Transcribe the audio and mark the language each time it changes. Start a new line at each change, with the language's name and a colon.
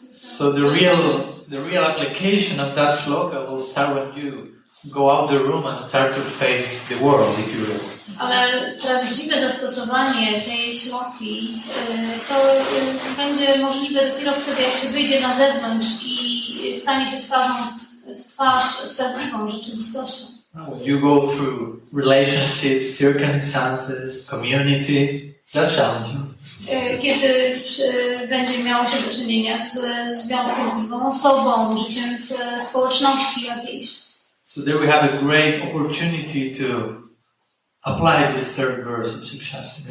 English: So the real application of that shloka will start when you go out the room and start to face the world, if you will.
Polish: Ale prawdziwe zastosowanie tej śloki to będzie możliwe dopiero wtedy, jak się wyjdzie na zewnątrz i stanie się twarzą w twarz z prawdziwą rzeczywistością.
English: When you go through relationships, circumstances, community, that's challenging.
Polish: Kiedy będzie miało się do czynienia z związkiem z drugą osobą, życiem w społeczności jakiejś.
English: So there we have a great opportunity to apply the third verse of Shikshastra.